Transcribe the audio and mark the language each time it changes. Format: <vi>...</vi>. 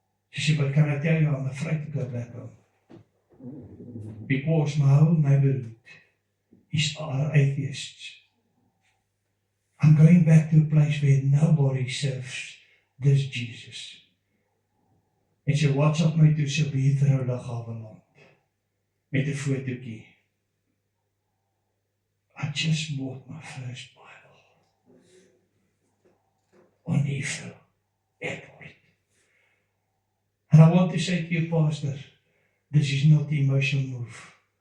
<af>Sy sê,</af> <en>but can I tell you, I'm afraid to go back home. Because my whole neighborhood are atheists. I'm going back to a place where nobody serves this Jesus.</en> <af>En sy WhatsApp my toe sy Heathrow Lughawe met 'n fotootjie.</af> <en>I just bought my first Bible on Heathrow Airport. And I want to say to you, Pastor, this is not the emotional move.</en>